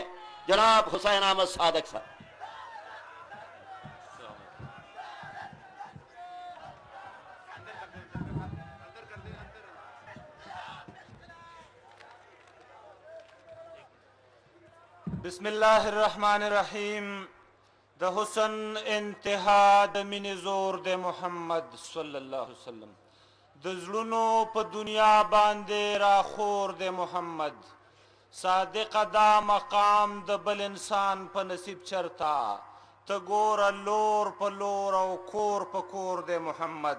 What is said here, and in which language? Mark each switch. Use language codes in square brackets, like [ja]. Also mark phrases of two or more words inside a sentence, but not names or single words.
[ps] جناب حسین احمد صادق صاحب. [ar] بسم اللہ الرحمن الرحیم. [ps] د حسن انتہا د مینې زور د محمد [ar] صلی الله علیه وسلم، [ps] د زړونو په دنیا باندې راخور د محمد. صادق دا مقام د بل انسان په نصیب چرتا، ته ګوره لور په لور او کور په کور د محمد.